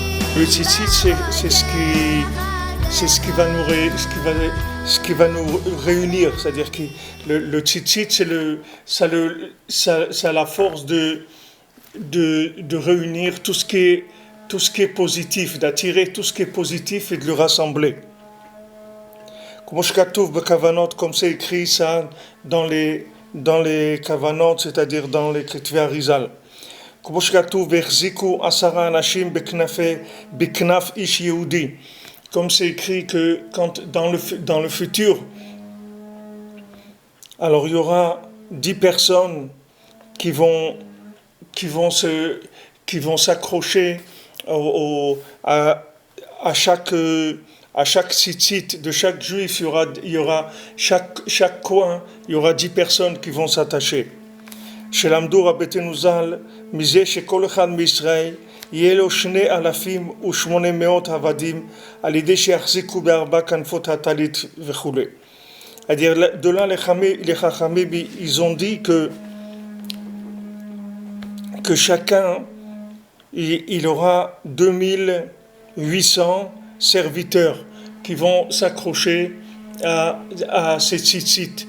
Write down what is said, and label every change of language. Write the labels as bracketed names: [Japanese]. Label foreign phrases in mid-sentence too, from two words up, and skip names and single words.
[French] Le tzitzit, c'est ce qui va nous ce qui va nous réunir, c'est-à-dire que le tzitzit, ça a la force de réunir tout ce qui est positif, d'attirer tout ce qui est positif et de le rassembler. Comme c'est écrit ça dans les kavanot, c'est-à-dire dans les Ketuvei Arizal. [Hebrew] כמו שכתוב, והחזיקו 10 אנשים בכנף איש יהודי. [French] Comme c'est écrit que dans le futur, alors il y aura 10 personnes qui vont s'accrocher à chaque tzitzit de chaque juif, il y aura chaque coin, il y aura 10 personnes qui vont s'attacher. [Hebrew] שלמדו רבותינו ז"ל מזה שכל אחד מישראל יהיה לו 2,800 עבדים על ידי שיחזיקו בארבע כנפות הטלית וכו'. [French] C'est-à-dire, de là les Chachamim ils ont dit que chacun il aura 2800 serviteurs qui vont s'accrocher à ces tzitzit.